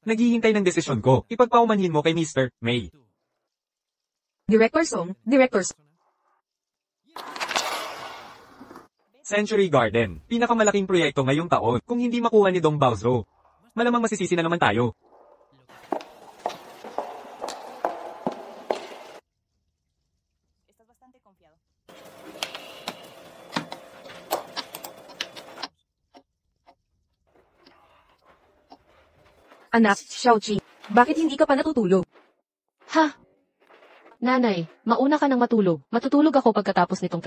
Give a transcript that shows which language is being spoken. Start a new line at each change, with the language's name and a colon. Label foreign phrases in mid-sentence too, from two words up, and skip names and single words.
Filipino: Naghihintay ng desisyon ko. Ipagpaumanhin mo kay Mr. May. Directors, Century Garden, pinakamalaking proyekto ngayong taon. Kung hindi makuha ni Dong Baozro, malamang masisisi na naman tayo.
Spanish: Estás bastante confiado.
Filipino: Anak, Xiaoqi, bakit hindi ka pa natutulog? Ha? Nanay, mauna ka nang matulog. Matutulog ako pagkatapos nitong